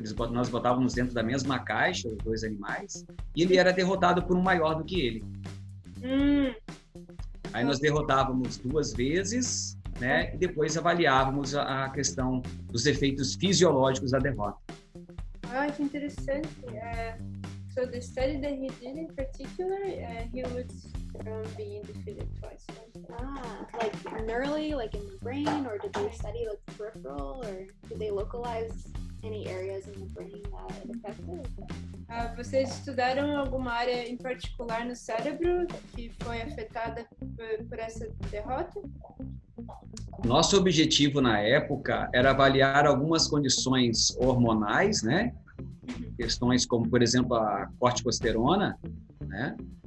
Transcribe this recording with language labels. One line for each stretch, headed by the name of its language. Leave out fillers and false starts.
Portuguese: Nós botávamos dentro da mesma caixa os dois animais, e ele era derrotado por um maior do que ele. Aí nós derrotávamos 2 vezes, né? E depois avaliávamos a questão dos efeitos fisiológicos da derrota. Ah, que interessante.
English: So the study that he did in particular, he was being defeated twice. Like neurally, like in the brain, or did they study like the peripheral, or did they localize any areas in the brain that it affected?
Portuguese: Vocês estudaram alguma área em particular no cérebro que foi afetada por essa derrota? Nosso objetivo na época era avaliar algumas condições hormonais, né? Questões como, por exemplo, a corticosterona, né?